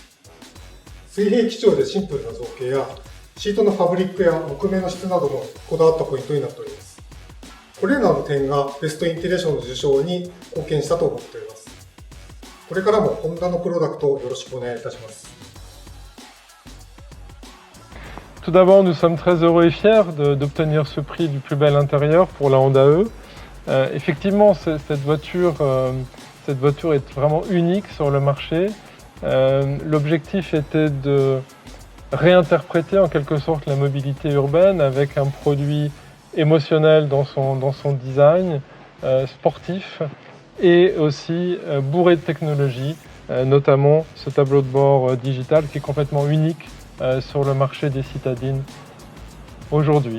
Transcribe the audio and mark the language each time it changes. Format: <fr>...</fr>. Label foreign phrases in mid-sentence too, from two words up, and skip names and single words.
<ja>水平基調でシンプルな造形や、シートのファブリックや木目の質などもこだわったポイントになっております。これらの点がベストインテリア賞の受賞に貢献したと思っております。これからもホンダのプロダクトをよろしくお願いいたします。</ja> <fr>Tout d'abord, nous sommes très heureux et fiers d'obtenir ce prix du plus bel intérieur pour la Honda E. Effectivement, cette voiture est vraiment unique sur le marché. L'objectif était de réinterpréter en quelque sorte la mobilité urbaine avec un produit émotionnel dans son design, sportif et aussi bourré de technologie, notamment ce tableau de bord digital qui est complètement unique sur le marché des citadines aujourd'hui.</fr>